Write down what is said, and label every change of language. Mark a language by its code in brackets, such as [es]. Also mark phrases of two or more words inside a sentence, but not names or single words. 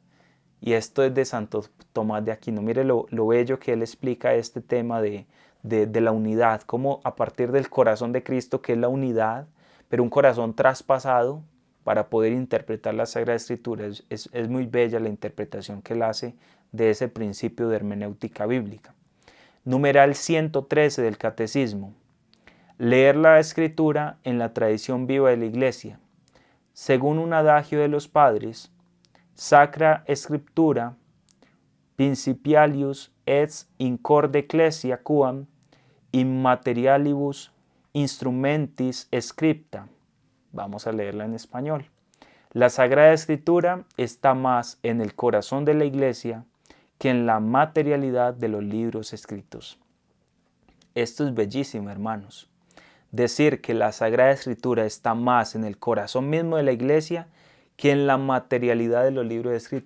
[es] Y esto es de Santo Tomás de Aquino. Mire lo bello que él explica este tema de la unidad, cómo a partir del corazón de Cristo, que es la unidad, pero un corazón traspasado para poder interpretar la Sagrada Escritura. Es muy bella la interpretación que él hace de ese principio de hermenéutica bíblica. Numeral 113 del Catecismo. Leer la Escritura en la tradición viva de la Iglesia. Según un adagio de los padres, [la] Sacra Scriptura, principialius et incorde ecclesia quam in materialibus instrumentis scripta. [es] Vamos a leerla en español. La Sagrada Escritura está más en el corazón de la Iglesia que en la materialidad de los libros escritos. Esto es bellísimo, hermanos. Decir que la Sagrada Escritura está más en el corazón mismo de la Iglesia que en la materialidad de los libros escritos.